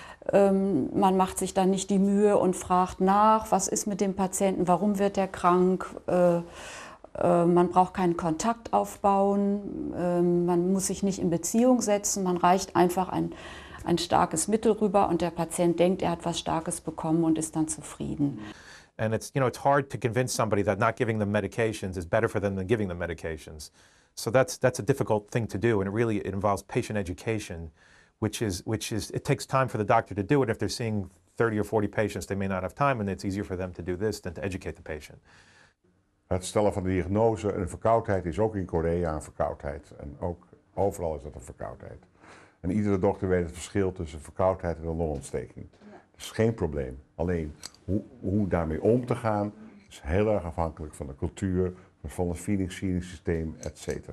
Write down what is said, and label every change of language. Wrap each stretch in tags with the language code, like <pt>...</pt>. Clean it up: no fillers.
<de>Man macht sich dann nicht die Mühe und fragt nach, was ist mit dem Patienten, warum wird er krank. Man braucht keinen Kontakt aufbauen, man muss sich nicht in Beziehung setzen, man reicht einfach ein starkes Mittel rüber und der Patient denkt, er hat was Starkes bekommen und ist dann zufrieden.</de> <en>And it's hard to convince somebody that not giving them medications is better for them than giving them medications. So that's a difficult thing to do, and it involves patient education, which is it takes time for the doctor to do it. If they're seeing 30 or 40 patients, they may not have time, and it's easier for them to do this than to educate the patient.</en> <nl>Het stellen van de diagnose, een verkoudheid is ook in Korea een verkoudheid. En ook overal is dat een verkoudheid. En iedere dokter weet het verschil tussen verkoudheid en een longontsteking. Dat is geen probleem. Alleen hoe daarmee om te gaan is heel erg afhankelijk van de cultuur, van het feeding-systeem, etc.</nl>